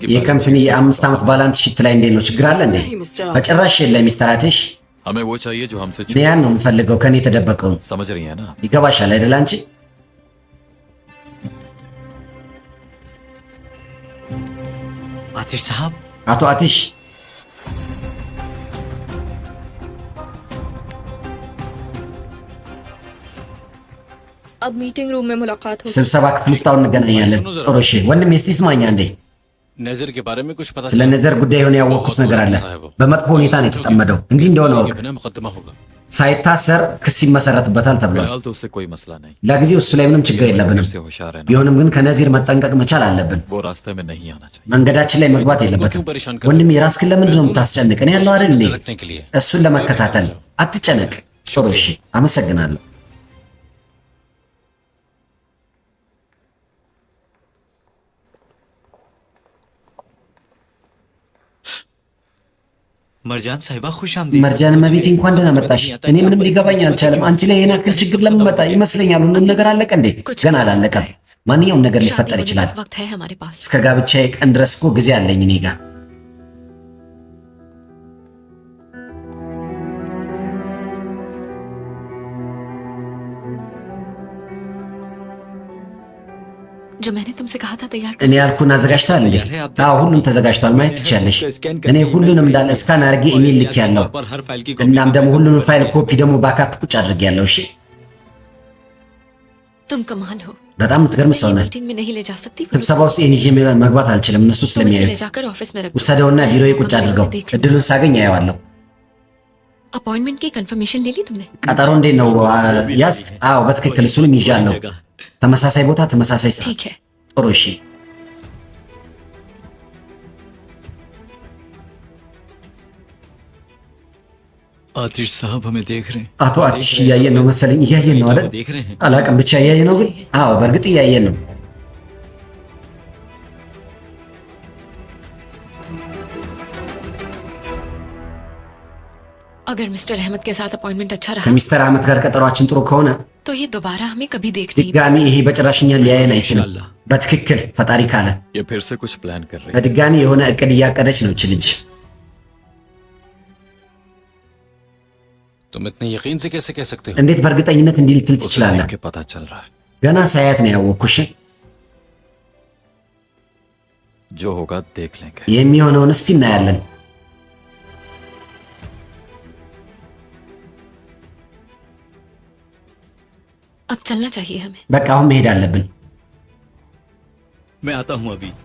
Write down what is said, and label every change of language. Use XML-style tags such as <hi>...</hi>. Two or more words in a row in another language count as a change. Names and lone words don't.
<am>የከምፕኒ የአምስት ዓመት</am> <en>balance sheet</en> <am>ላይ እንዴት ነው ችግር አለ እንዴ በጭራሽ የለም ሚስተር አቲሽ</am> <ur>हमें वो चाहिए जो हमसे</ur> <am>እኔ ያን ነው የምፈልገው ከኔ የተደበቀውን</am> <ur>समझ रही है ना</ur> <am>ይገባሻል አይደል አንቺ</am> <ur>आतिश साहब</ur> <am>አቶ አቲሽ</am> <ur>اب</ur> <en>meeting room</en> <ur>میں ملاقات ہوگی</ur> <am>ስብሰባ ክፍል ውስጥ አሁን እንገናኛለን ጥሩ እሺ ወንድም እስቲ ስማኝ አንዴ</am> <ur>नजर के बारे में कुछ पता</ur> <am>ስለ ነዘር ጉዳይ የሆነ ያወቅኩት ነገር አለ በመጥፎ ሁኔታ ነው የተጠመደው እንዲህ እንደሆነ ወቅ</am> <ur>बिना मुकदमा होगा</ur> <am>ሳይታሰር ክስ ይመሰረትበታል ተብሏል</am> <ur>फिलहाल तो उससे कोई मसला नहीं</ur> <am>ለጊዜው እሱ ላይ ምንም ችግር የለብንም</am> <ur>से होशियार है ना</ur> <am>ቢሆንም ግን ከነዚር መጠንቀቅ መቻል አለብን</am> <ur>वो रास्ते में नहीं आना चाहिए</ur> <am>መንገዳችን ላይ መግባት የለበትም ወንድም የራስህን ለምንድን ነው የምታስጨንቅ እኔ ያለው አይደል እንዴ</am> <ur>रखने के लिए</ur> <am>እሱን ለመከታተል አትጨነቅ ጥሩ እሺ አመሰግናለሁ</am> <ur>मरजान साहिबा खुश आमदीद</ur> <am>መርጃን መቤቴ እንኳን ደህና መጣሽ እኔ ምንም ሊገባኝ አልቻለም አንቺ ላይ ይሄን ያክል ችግር ለምን መጣ ይመስለኛል ሁሉም ነገር አለቀ እንዴ ገና አላለቀም ማንኛውም ነገር ሊፈጠር ይችላል</am> <ur>वक्त है हमारे पास</ur> <am>እስከ ጋብቻዬ ቀን ድረስ እኮ ጊዜ አለኝ እኔ ጋር</am> <ur>जो मैंने तुमसे कहा था तैयार</ur> <am>እኔ ያልኩህን አዘጋጅተሃል እንዴ አዎ ሁሉም ተዘጋጅቷል ማየት ትችያለሽ እኔ ሁሉንም እንዳለ እስካን አድርጌ ኢሜል ልኬያለሁ</am> <ur>पर हर फाइल की</ur> <am>እናም ደግሞ ሁሉንም</am> <en>file copy</en> <am>ደግሞ ባካፕ ቁጭ አድርጌያለሁ እሺ</am> <ur>तुम कमाल हो</ur> <am>በጣም የምትገርም ሰው ነህ</am> <ur>मीटिंग में नहीं ले जा सकती</ur> <am>ስብሰባ ውስጥ ይህን ይዤ መግባት አልችልም እነሱ</am> <ur>तुम इसे ले</ur> <am>ስለሚያዩት</am> <ur>जाकर ऑफिस में रख</ur> <am>ውሰደውና ቢሮዬ ቁጭ አድርገው እድሉን ሳገኝ አየዋለሁ</am> <ur>अपॉइंटमेंट की कंफर्मेशन ले ली तुमने</ur> <am>ቀጠሮ እንዴት ነው ያዝ አዎ በትክክል እሱንም ይዣለሁ ተመሳሳይ ቦታ ተመሳሳይ ሰዓት</am> <ur>ठीक है</ur> <am>ጥሩ እሺ</am> <ur>आतिश साहब हमें देख रहे हैं</ur> <am>አቶ አዲሽ እያየን ነው መሰለኝ እያየን ነው አይደል</am> <ur>देख रहे हैं</ur> <am>አላቅም ብቻ እያየን ነው ግን አዎ በእርግጥ እያየን ነው</am> <ur>अगर मिस्टर अहमद के साथ अपॉइंटमेंट अच्छा रहा</ur> <am>ከሚስተር አህመድ ጋር ቀጠሯችን ጥሩ ከሆነ</am> <ur>तो ये दोबारा हमें कभी देख नहीं</ur> <am>ድጋሚ ይሄ በጭራሽኛን ሊያየን አይችልም በትክክል ፈጣሪ ካለ</am> <ur>ये फिर से कुछ प्लान कर रही है</ur> <am>በድጋሚ የሆነ እቅድ እያቀደች ነው እች ልጅ</am> <ur>तुम इतने यकीन से कैसे कह सकते हो</ur> <am>እንዴት በእርግጠኝነት እንዲህ ልትል</am> <ur>उसे</ur> <am>ትችላለህ</am> <ur>देख के पता चल रहा है</ur> <am>ገና ሳያት ነው ያወቅኩሽ</am> <ur>जो होगा देख लेंगे।</ur> <am>የሚሆነውን እስቲ እናያለን።</am> <ur>अब चलना चाहिए हमें।</ur> <am>በቃ አሁን መሄድ አለብን።</am> <ur>मैं आता हूँ अभी।</ur>